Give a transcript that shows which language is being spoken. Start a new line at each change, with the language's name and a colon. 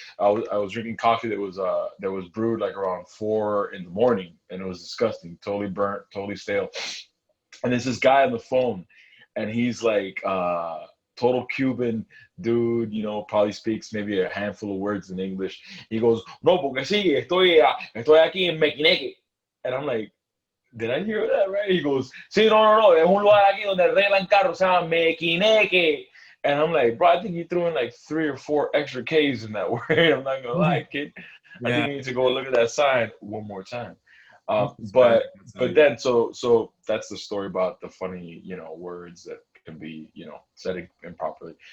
English: I was drinking coffee that was brewed like around 4 in the morning, and it was disgusting, totally burnt, totally stale. And there's this guy on the phone, and he's like total Cuban dude, probably speaks maybe a handful of words in English. He goes,
Spanish: no, porque sí, estoy aquí en Mequineque.
English: And I'm like, did I hear that right? He goes,
Spanish: sí, no, es un lugar aquí donde arreglan carros, se llama Mequineque.
English: And I'm like, bro, I think you threw in like 3 or 4 extra K's in that word. I'm not gonna lie, kid. I think you need to go look at that sign one more time. But then so that's the story about the funny words that can be said improperly.